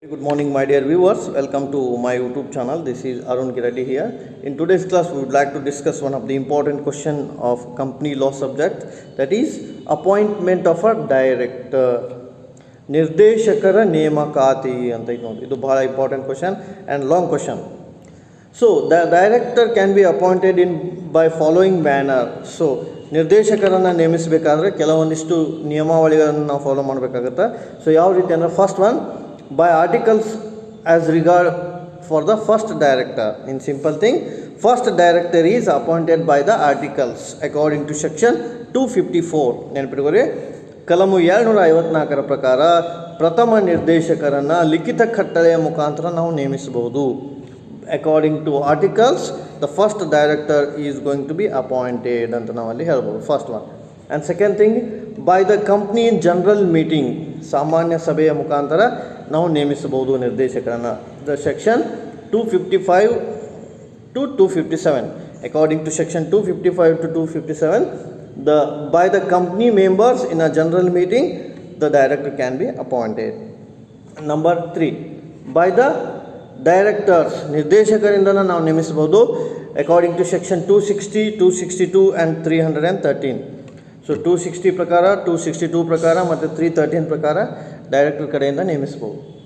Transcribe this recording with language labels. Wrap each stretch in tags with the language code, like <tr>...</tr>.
<en>Good morning, my dear viewers. Welcome to my YouTube channel. This is Arun Giradi here. In today's class, we would like to discuss one of the important question of company law subject, that is appointment of a director.</en> <kn>ನಿರ್ದೇಶಕರ ನೇಮಕಾತಿ ಅಂತ ಇದು ನೋಡಿ, ಇದು ಬಹಳ</kn> <en>Important question and long question. So the director can be appointed in by following manner.</en> <kn>So ನಿರ್ದೇಶಕರನ್ನು ನೇಮಿಸಬೇಕಾದ್ರೆ ಕೆಲವೊಂದಿಷ್ಟು ನಿಯಮಾವಳಿಗಳನ್ನು ನಾವು ಫಾಲೋ ಮಾಡಬೇಕಾಗುತ್ತೆ.</kn> <en>so</en> <kn>ಯಾವ ರೀತಿ ಅಂದರೆ,</kn> <en>First one, by articles as regard for the first director. In simple thing, first director is appointed by the articles according to section 254.</en> <kn>ನೆನಪಿಟ್ಕೋರಿ, ಕಲಮು 254 ಪ್ರಕಾರ ಪ್ರಥಮ ನಿರ್ದೇಶಕರನ್ನು ಲಿಖಿತ ಕಟ್ಟಳೆಯ ಮುಖಾಂತರ ನಾವು ನೇಮಿಸಬಹುದು.</kn> <en>according to articles the first director is going to be appointed</en> <kn>ಅಂತ ನಾವಲ್ಲಿ ಹೇಳ್ಬೋದು.</kn> <en>First one. And second thing, by the company in general meeting,</en> <kn>ಸಾಮಾನ್ಯ ಸಭೆಯ ಮುಖಾಂತರ ನಾವು ನೇಮಿಸಬಹುದು ನಿರ್ದೇಶಕರನ್ನು.</kn> <en>The section 255 to 257. According to section 255 to 257, by the company members in a general meeting, the director can be appointed. Number 3, by the directors,</en> <kn>ನಿರ್ದೇಶಕರಿಂದ ನಾವು ನೇಮಿಸಬಹುದು</kn> <en>According to section 260, 262 and 313.</en> <kn>So 260 ಪ್ರಕಾರ, 262 ಪ್ರಕಾರ ಮತ್ತು 313 ಪ್ರಕಾರ ಡೈರೆಕ್ಟರ್ ಕಡೆಯಿಂದ ನೇಮಿಸ್ಬೋದು.</kn>